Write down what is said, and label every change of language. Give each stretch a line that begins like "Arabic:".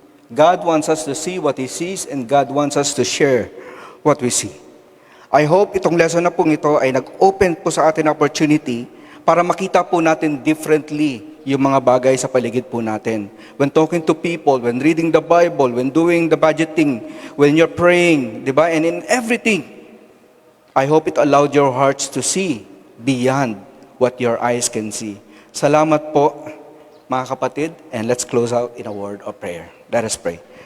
English: God wants us to see what He sees, and God wants us to share what we see. I hope
Filipino: itong lesson na pong ito ay nag-open po sa atin opportunity para makita po natin differently yung mga bagay sa paligid po natin.
English: When talking to people, when reading the Bible, when doing the budgeting, when you're praying,
Filipino: di ba?
English: And in everything, I hope it allowed your hearts to see beyond what your eyes can see.
Filipino: Salamat po, mga kapatid,
English: and let's close out in a word of prayer. Let us pray.